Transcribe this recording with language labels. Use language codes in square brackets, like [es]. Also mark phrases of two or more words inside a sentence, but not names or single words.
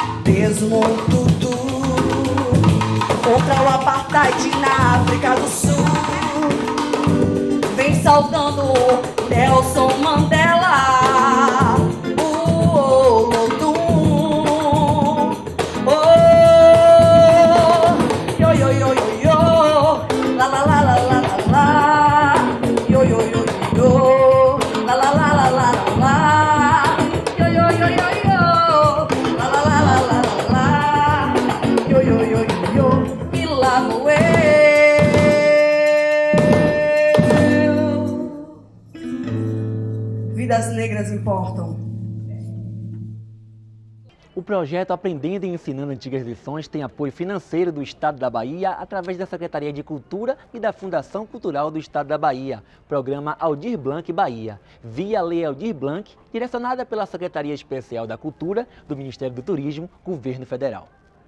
[pt] mesmo tudo contra o apartheid na África do Sul. Vem saudando Nelson Mandela, o Olodum. Oh, yo, yo, yo, yo, yo, la, la, la, la, la, la, la, yo, yo, yo, yo, la, la, la, la, la, la, la, yo, yo, yo, yo, yo, la, la, la, la, la, la, la, yo, yo, yo, yo, yo, e lá vou eu. Vidas negras importam. O projeto Aprendendo e Ensinando Antigas Lições tem apoio financeiro do Estado da Bahia através da Secretaria de Cultura e da Fundação Cultural do Estado da Bahia, programa Aldir Blanc Bahia, via Lei Aldir Blanc, direcionada pela Secretaria Especial da Cultura do Ministério do Turismo, Governo Federal.